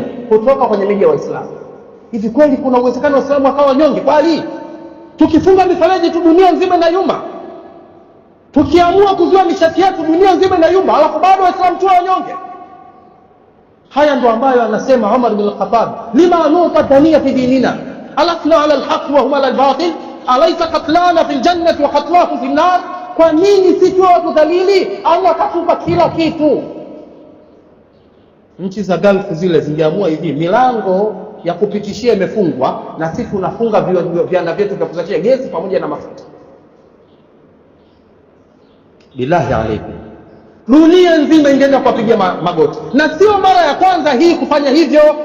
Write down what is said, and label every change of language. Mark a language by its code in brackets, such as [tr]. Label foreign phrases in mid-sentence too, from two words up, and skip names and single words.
[sw] Kutoka kwenye miji ya Waislamu. Hivi kweli kuna uwezekano Waislamu wakawa wanyonge? Kweli tukifunga mifereji tu dunia nzima na yumba, tukiamua kuzuia nishati yetu dunia nzima na yumba, alafu bado Waislamu tu wanyonge? Haya ndio ambayo anasema [ar] Umar bin al-Khattab, لما نعطى الدنية في ديننا ألسنا على الحق وهم على الباطل أليس قتلانا في الجنة وقتلاه في النار. [sw] Kwa nini sisi watu dhalili? Allah katupa kila kitu. Nchi za Gulf zile zingeamua hivi, milango ya kupitishia imefungwa na sisi tunafunga viwanda vyetu vya kuzalisha gesi pamoja na mafuta. [ar] بالله عليكم, [sw] dunia nzima ingeenda kuwapigia magoti, na sio mara ya kwanza hii kufanya hivyo.